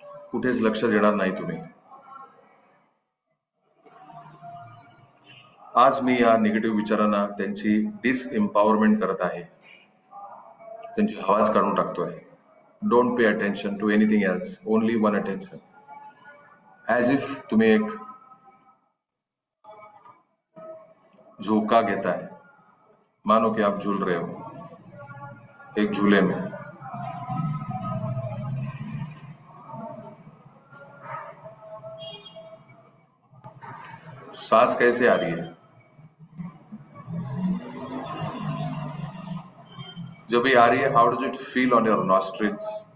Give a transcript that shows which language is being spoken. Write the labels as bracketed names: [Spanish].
[Marathi] कुठेच लक्ष देणार नाही तुम्ही. आज मी या निगेटिव्ह विचारांना त्यांची डिसएम्पॉवरमेंट करत आहे, त्यांची हवाच काढून टाकतोय. [English] Don't pay attention to anything else, only one attention. As if [Marathi] तुम्ही एक झोका घेताय. [Hindi] मानो कि आप झूल रहे हो एक झूले में. सांस कैसे आ रही है, जब भी आ रही है, [English] How does it feel on your nostrils.